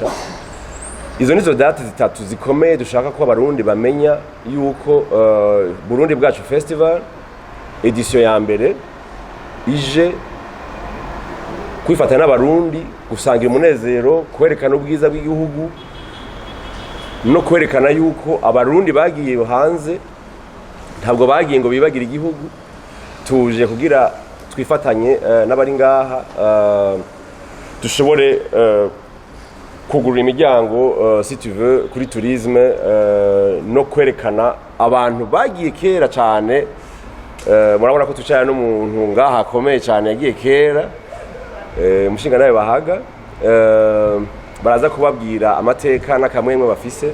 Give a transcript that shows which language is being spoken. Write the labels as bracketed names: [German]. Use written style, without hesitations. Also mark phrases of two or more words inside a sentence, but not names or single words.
[Rundi] Izo nizo date zitatu zikomeye dushaka ko abarundi bamenya yuko Burundi Bwacu Festival edition ya mbere ije kwifatanya n'abarundi gusangira umunezero, kwerekana ubwiza bw'igihugu no kwerekana yuko abarundi bagiye hanze ntabwo bagiye ngo bibagira igihugu. Tuje kugira twifatanye n'abari ngaha dushobore kugurura imiryango [French] si tu veux [Rundi] kuri tourisme no kwerekana abantu bagiye kera cyane. Murabona ko tucana n'umuntu ngaha akomeye cyane yagiye kera, umushinga nawe Bahaga. Baraza kubabwira amateka n'akamwemwe bafise.